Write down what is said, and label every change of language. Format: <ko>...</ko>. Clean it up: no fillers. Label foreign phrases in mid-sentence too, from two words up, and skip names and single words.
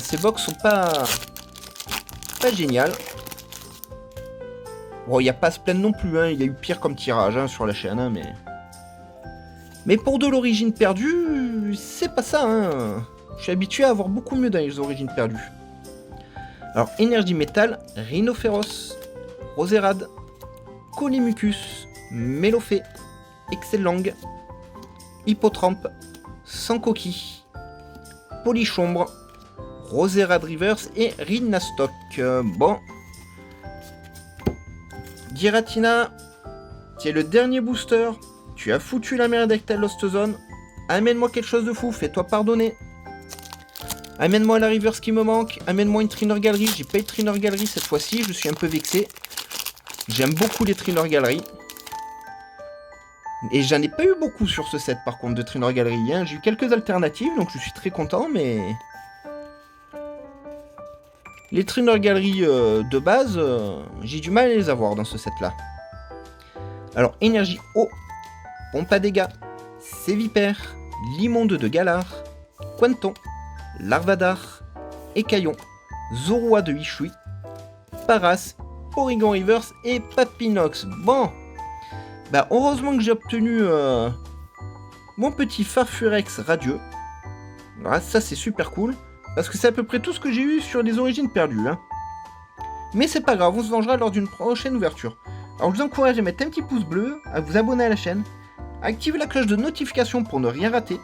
<fr>Ces box sont pas géniales. Bon, il n'y a pas à se plaindre non plus. Hein. Il y a eu pire comme tirage sur la chaîne. Hein, mais pour de l'origine perdue, c'est pas ça. Hein. Je suis habitué à avoir beaucoup mieux dans les origines perdues. Alors, Énergie Métal, Rhinophéros, Roserade, Colimucus, Mélofée, Excellang, Hippotrampe, Sankoki, Polychombre, Roserade Reverse et Rhinastock. Bon. Giratina, tu es le dernier booster. Tu as foutu la merde avec ta</fr> <en>Lost Zone.</en> <fr>Amène-moi quelque chose de fou, fais-toi pardonner. Amène-moi la Reverse qui me manque. Amène-moi une</fr> <en>Trainer Gallery.</en> <fr>J'ai pas eu de</fr> <en>Trainer Gallery</en> <fr>cette fois-ci, je suis un peu vexé. J'aime beaucoup les</fr> <en>Trainer Gallery.</en> <fr>Et j'en ai pas eu beaucoup sur ce set par contre de</fr> <en>Trainer Gallery.</en> <fr>Hein. J'ai eu quelques alternatives, donc je suis très content, mais... Les</fr> <en>Trainer Gallery</en> <fr>de base, j'ai du mal à les avoir dans ce set-là. Alors, Énergie eau, Pompe à dégâts, Sévipère, Limonde de Galar, Quanton, Larvadar, Écaillon, Zoroark de Hishui, Paras, Porygon Reverse et Papinox. Bon, bah heureusement que j'ai obtenu mon petit Farfurex radieux. Alors ça c'est super cool, parce que c'est à peu près tout ce que j'ai eu sur les origines perdues. Hein. Mais c'est pas grave, on se vengera lors d'une prochaine ouverture. Alors je vous encourage à mettre un petit pouce bleu, à vous abonner à la chaîne, à activer la cloche de notification pour ne rien rater.</fr>